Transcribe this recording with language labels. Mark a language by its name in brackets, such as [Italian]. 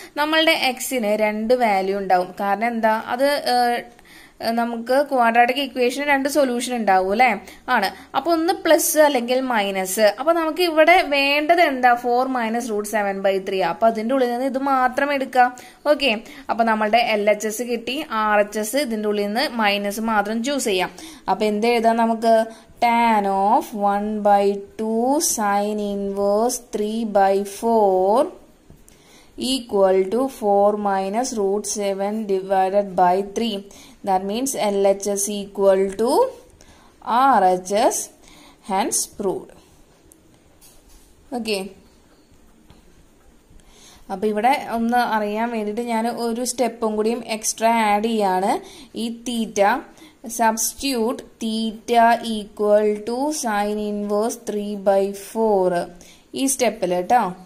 [Malayalam] നമ്മളുടെ എക്സിന് 2 വാല്യൂ ഉണ്ടാവും. കാരണം എന്താ? അത് നമുക്ക് ക്വാഡ്രാറ്റിക് ഇക്വേഷൻ 2 സൊല്യൂഷൻ ഉണ്ടാവും അല്ലെ, ആണ്. അപ്പൊ ഒന്ന് പ്ലസ് അല്ലെങ്കിൽ മൈനസ്. അപ്പൊ നമുക്ക് ഇവിടെ വേണ്ടത് എന്താ? 4 മൈനസ് റൂട്ട് 7/3. അപ്പൊ അതിന്റെ ഉള്ളിൽ നിന്ന് ഇത് മാത്രം എടുക്കാം. ഓക്കെ, അപ്പൊ നമ്മളുടെ LHS കിട്ടി. RHS ഇതിന്റെ ഉള്ളിൽ നിന്ന് മൈനസ് മാത്രം ചൂസ് ചെയ്യാം. അപ്പൊ എന്ത് എഴുതാം നമുക്ക്? [English] Tan of 1/2 sine inverse 3/4 equal to 4 minus root 7 divided by 3. That means LHS equal to RHS, hence proved. Okay. [Malayalam] അപ്പോൾ ഇവിടെ ഒന്ന് അറിയാൻ വേണ്ടിയിട്ട് ഞാൻ ഒരു സ്റ്റെപ്പും കൂടിയും എക്സ്ട്രാ ആഡ് ചെയ്യാണ്. ഈ തീറ്റ substitute theta equal to sine inverse 3/4 ഈ സ്റ്റെപ്പിൽ കേട്ടോ.